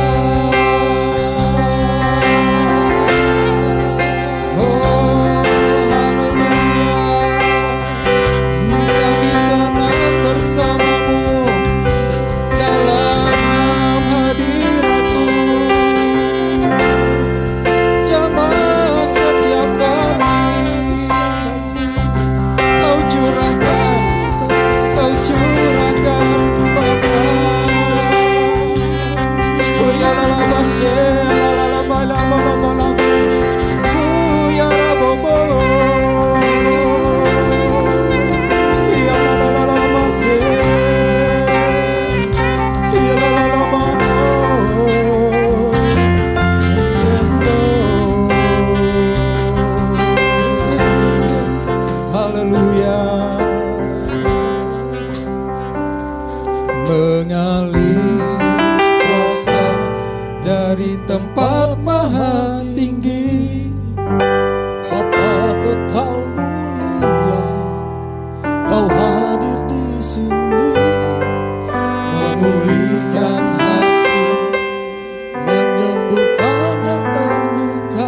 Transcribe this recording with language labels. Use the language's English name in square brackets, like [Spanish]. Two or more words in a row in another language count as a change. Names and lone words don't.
[Indonesian] Oh haleluya, kami tenang bersamamu dalam hadirat-Mu. Jamah setiap kami Kau curahkan Bapa. Oh ya la la la se la la la la la la la la. Oh ya la bobo. Ya la la la la ma se. Ya la la la ma no. [English] Yes Lord. [Indonesian] Haleluya. Mengalir kuasa dari tempat maha tinggi, Bapa kekal mulia, Kau hadir di sini, memulihkan hati, menyembuhkan yang terluka.